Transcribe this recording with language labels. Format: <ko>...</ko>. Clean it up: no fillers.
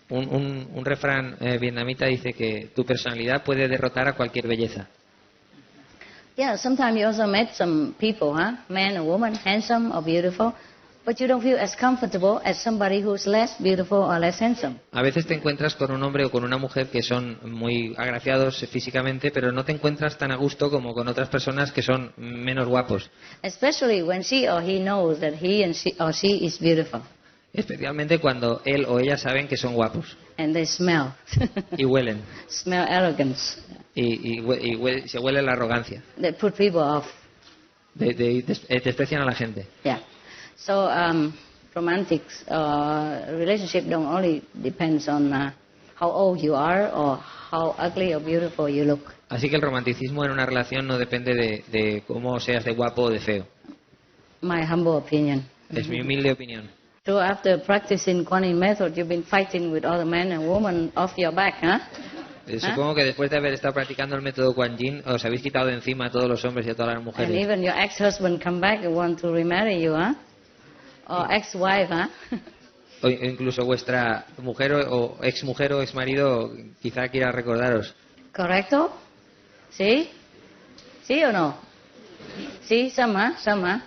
<es>Un refrán vietnamita dice que tu personalidad puede derrotar a cualquier belleza.</es> <en>Yeah, sometimes you also met some people, man or woman, handsome or beautiful, but you don't feel as comfortable as somebody who's less beautiful or less handsome.</en> <es>A veces te encuentras con un hombre o con una mujer que son muy agraciados físicamente, pero no te encuentras tan a gusto como con otras personas que son menos guapos.</es> <en>Especially when she or he knows that he or she is beautiful.</en> <es>Especialmente cuando él o ella saben que son guapos.</es> <en>And they smell.</en> <es>Y huelen.</es> <en>Smell arrogance.</en> <es>Y se huele la arrogancia.</es> <en>They put people off.</en> <es>Desprecian a la gente.</es> <en>Yeah. So romantic relationship don't only depends on how old you are or how ugly or beautiful you look.</en> <es>Así que el romanticismo en una relación no depende de cómo seas de guapo o de feo.</es> <en>My humble opinion.</en> <es>Es mi humilde opinión.</es> <en>So after practicing Kuan method, you've been fighting with other men and women off your back, huh?</en> <es>Supongo que después de haber estado practicando el método Kuan Yin, os habéis quitado de encima a todos los hombres y a todas las mujeres.</es> <en>And even your ex-husband come back and want to remarry you, huh? Or ex-wife, huh?</en> <es>O incluso vuestra mujer o ex-marido quizá quiera recordaros. Correcto? ¿Sí? ¿Sí o no? Sí,</es> <en>some, huh? Some, huh?</en>